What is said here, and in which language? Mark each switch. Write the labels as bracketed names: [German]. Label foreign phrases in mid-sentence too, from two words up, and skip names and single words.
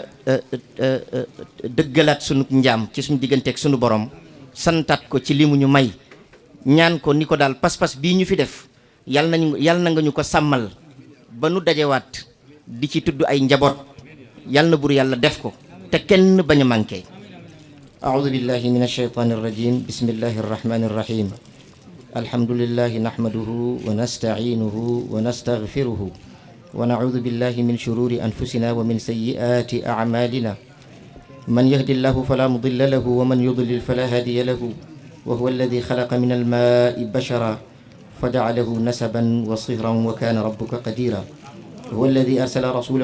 [Wolof] dëggalaat sunu njaam ci suñu digganteeg sunu borom santaat ko ci li mu ñu may ñaan ko ni ko daal pas-pas bii ñu fi def yal na nga ñu ko sàmmal ba nu dajewaat di ci tudd ay njaboot yal na bur yàlla def ko te kenn bañ a manqué [Arabic] أعوذ بالله من الشيطان الرجيم بسم الله الرحمن الرحيم الحمد لله نحمده ونستعينه ونستغفره ونعوذ بالله من شرور أنفسنا ومن سيئات أعمالنا من يهد الله فلا مضل له ومن يضلل فلا هادي له وهو الذي خلق من الماء بشرا فجعله نسبا وصهرا وكان ربك قديرا هو الذي أرسل رسوله